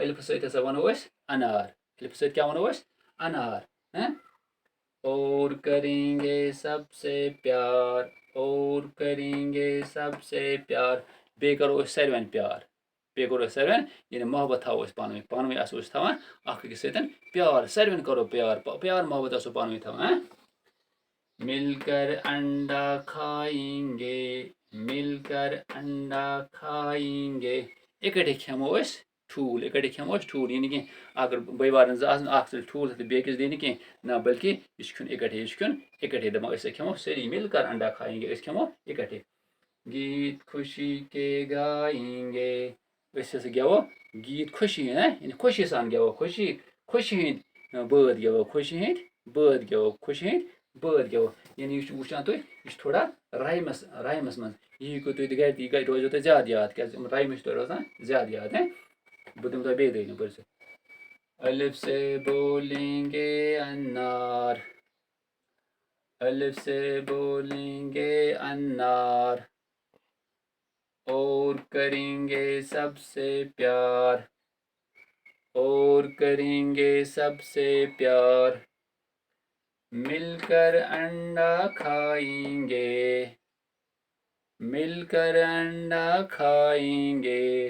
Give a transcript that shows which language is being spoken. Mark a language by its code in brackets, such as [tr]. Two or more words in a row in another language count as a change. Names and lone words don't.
[ks] الف سۭتۍ ہسا وَنو أسۍ انار الف سۭتۍ کیٛاہ وَنو أسۍ انار [ur] اور کریں گے سب سے پیار اور کریں گے سب سے پیار [ks] بیٚیہِ کرو أسۍ ساروٮ۪ن پیار بیٚیہِ کرو أسۍ ساروٮ۪ن یعنی محبت تھاوو أسۍ پانہٕ ؤنۍ آسو أسۍ تھاوان اکھ أکِس سۭتۍ پیار ساروٮ۪ن کرو پیار محبت آسو پانہٕ ؤنۍ تھاوان [ur] مل کر انڈا کھائیں گے مل کر انڈا کھائیں گے [ks] اِکٹھے کھٮ۪مو أسۍ ٹھوٗل یہِ نہٕ کینٛہہ اگر بٲے بارٕنۍ زٕ آسن اکھ ژَلہِ ٹھوٗل تہٕ بیٚیہِ کِس دی نہٕ کینٛہہ نہ بلکہِ یہِ چھُ کھیوٚن اِکٹھے دپان أسۍ کھٮ۪مو سٲری [ur] مل کر انڈا کھائیں گے [ks] أسۍ کھٮ۪مو اِکٹھے [ur] گیت خوشی کے گائیں گے [ks] أسۍ ہسا گٮ۪وو گیت خوشی یعنی خوشی سان گٮ۪وو خوشی ہٕنٛدۍ بٲتھ گٮ۪وو خوشی ہٕنٛدۍ بٲتھ گٮ۪وو یعنی یہِ چھُ وٕچھان تُہۍ یہِ چھُ تھوڑا رایمَس منٛز یہِ ہیٚکِو تُہۍ تہِ گرِ تہِ یہِ روزیو تۄہہِ زیادٕ یاد کیٛازِ یِم رایمہٕ چھِ تۄہہِ روزان زیادٕ یاد بہٕ دِمہٕ تۄہہِ بیٚیہِ دٔلیٖل پٔرِو [ur] الف سے بولیں گے انار الف سے بولیں گے انار اور کریں گے سب سے پیار اور کریں گے سب سے پیار مل کر انڈا کھائیں گے مل کر انڈا کھائیں گے